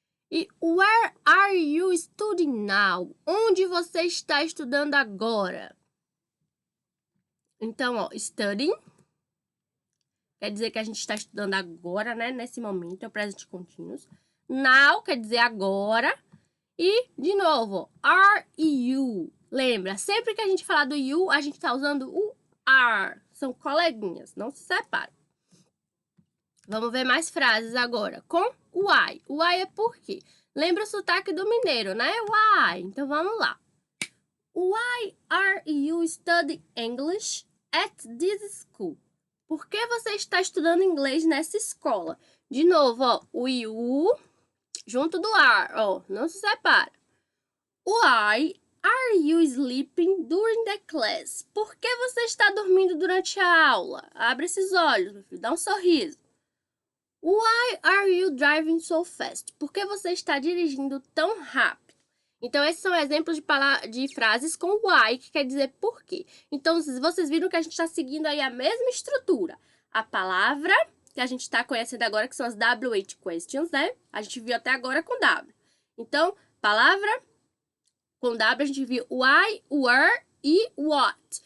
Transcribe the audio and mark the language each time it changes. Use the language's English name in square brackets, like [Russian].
[English] E where are you studying now? [Portuguese] Onde você está estudando agora? Então, ó, studying quer dizer que a gente está estudando agora, né? Nesse momento, é o presente continuous. Now quer dizer agora. E, de novo, are you. Lembra, sempre que a gente falar do you, a gente está usando o are. São coleguinhas, não se separam. Vamos ver mais frases agora com o why. O why é por quê? Lembra o sotaque do mineiro, né? Why. Então, vamos lá. [English] Why are you studying English at this school? [Portuguese] Por que você está estudando inglês nessa escola? De novo, ó, o you junto do are, ó, não se separa. [English] Why are you sleeping during the class? [Portuguese] Por que você está dormindo durante a aula? Abre esses olhos, meu filho, dá um sorriso. [English] Why are you driving so fast? [Portuguese] Por que você está dirigindo tão rápido? Então, esses são exemplos de frases com why, que quer dizer por quê. Então, vocês viram que a gente está seguindo aí a mesma estrutura. A palavra que a gente está conhecendo agora, que são as WH questions, né? A gente viu até agora com W. Então, palavra com W, a gente viu why, where e what.